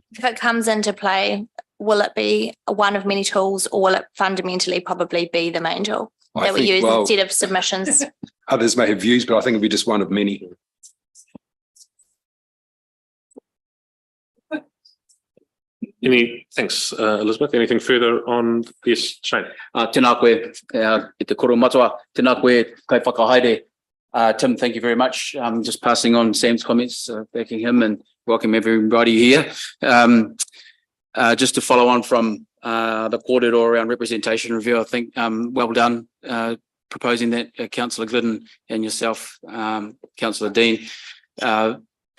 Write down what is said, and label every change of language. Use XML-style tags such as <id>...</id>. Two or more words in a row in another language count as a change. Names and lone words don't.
<en>If it comes into play, will it be one of many tools, or will it fundamentally probably be the main tool that we use instead of submissions? Others may have views, but I think it'll be just one of many. Thanks, Elizabeth. Anything further on this, Shane?</en> <mi>Tēnā koe, e te koro matua, tēnā koe kai whakahaere.</mi> <en>Tim, thank you very much. Just passing on Sam's comments, thanking him, and welcome everybody here. Just to follow on from the kōrero around representation review, I think well done proposing that, Councillor Glidden and yourself, Councillor Dean.</en>